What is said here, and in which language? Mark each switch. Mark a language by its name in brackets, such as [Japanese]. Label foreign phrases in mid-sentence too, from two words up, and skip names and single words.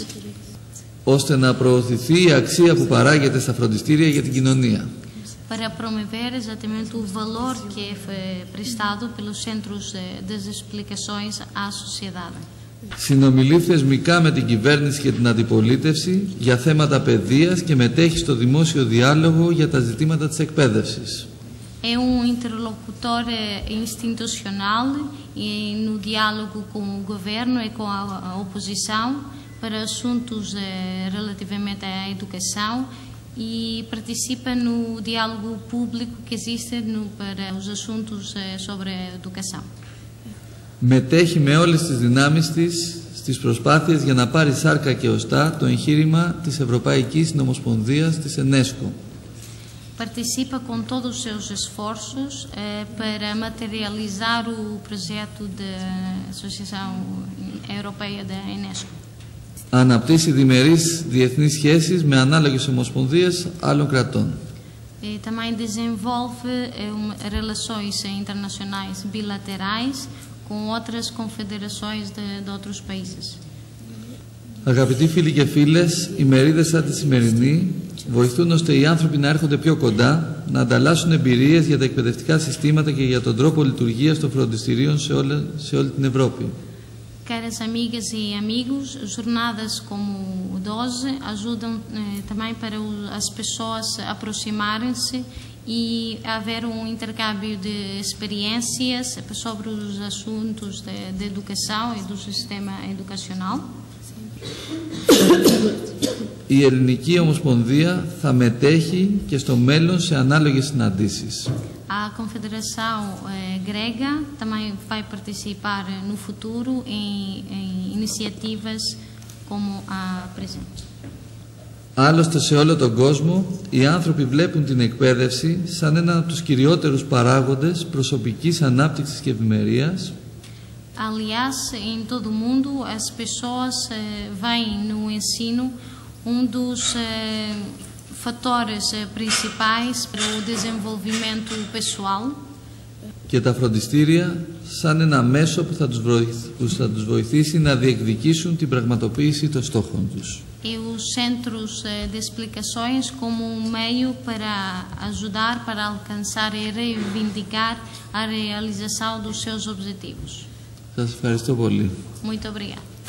[Greek] Ώστε να προωθηθεί η αξία που παράγεται στα φροντιστήρια για την κοινωνία. [Portuguese] Para promover exatamente o valor que é prestado pelos centros das explicações à sociedade. [Greek] Συνομιλεί θεσμικά με την κυβέρνηση και την αντιπολίτευση για θέματα παιδείας και μετέχει στο δημόσιο διάλογο για τα ζητήματα της εκπαίδευσης. [Portuguese] É interlocutor institucional no diálogo com o governo e com a oposição para assuntos relativamente à educação e participa no diálogo público que existe para os assuntos sobre a educação. [Greek] Μετέχει με όλες τις δυνάμεις της στις προσπάθειες για να πάρει σάρκα και οστά το εγχείρημα της Ευρωπαϊκής Νομοσπονδίας της UNESCO. [Portuguese] Participa com todos os seus esforços para materializar o projeto da Associação Europeia da UNESCO. [Greek] Αναπτύσσει διμερείς διεθνείς σχέσεις με ανάλογες ομοσπονδίες άλλων κρατών. [Portuguese] Também desenvolve relações internacionais bilaterais com outras confederações de outros países. [Greek] Αγαπητοί φίλοι και φίλες, οι μερίδες σαν τη σημερινή βοηθούν ώστε οι άνθρωποι να έρχονται πιο κοντά, να ανταλλάσσουν εμπειρίες για τα εκπαιδευτικά συστήματα και για τον τρόπο λειτουργίας των φροντιστηρίων σε όλη την Ευρώπη. [Portuguese] Caras amigas e amigos, jornadas como o 12 ajudam também para as pessoas aproximarem-se e haver intercâmbio de experiências sobre os assuntos de educação e do sistema educacional. [Greek] Η Ελληνική Ομοσπονδία θα μετέχει και στο μέλλον σε ανάλογες συναντήσεις. [Portuguese] A Confederação Grega também vai participar no futuro em iniciativas como a presente. [Greek] Άλλωστε σε όλο τον κόσμο οι άνθρωποι βλέπουν την εκπαίδευση σαν έναν από τους κυριότερους παράγοντες προσωπικής ανάπτυξης και ευημερίας. [Portuguese] Aliás, em todo o mundo as pessoas veem no ensino dos fatores principais para o desenvolvimento pessoal. [Greek] Και τα φροντιστήρια σαν ένα μέσο που θα τους βοηθήσει να διεκδικήσουν την πραγματοποίηση των στόχων τους. [Portuguese] E os centros de explicações como meio para ajudar, para alcançar e reivindicar a realização dos seus objetivos. [Greek] Σας ευχαριστώ πολύ. [Portuguese] Muito obrigada.